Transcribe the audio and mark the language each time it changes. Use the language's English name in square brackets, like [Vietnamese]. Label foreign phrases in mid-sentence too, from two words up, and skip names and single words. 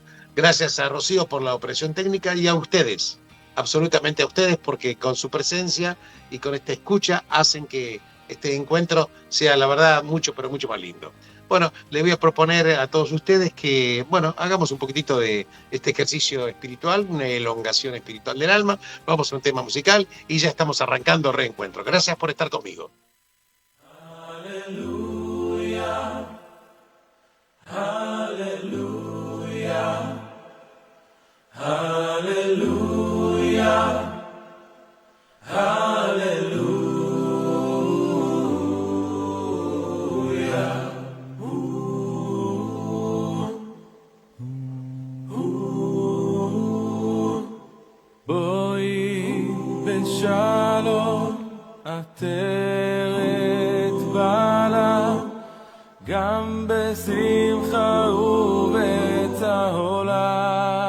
[Spanish] Gracias a Rocío por la operación técnica y a ustedes, absolutamente a ustedes, porque con su presencia y con esta escucha hacen que este encuentro sea, la verdad, mucho, pero mucho más lindo. Bueno, le voy a proponer a todos ustedes que, bueno, hagamos un poquitito de este ejercicio espiritual, una elongación espiritual del alma. Vamos a un tema musical y ya estamos arrancando Reencuentro. Gracias por estar conmigo. Aleluya, aleluya, aleluya, aleluya. [Hebrew] Shalom עטרת בעלה גם בשמחה ובצהולה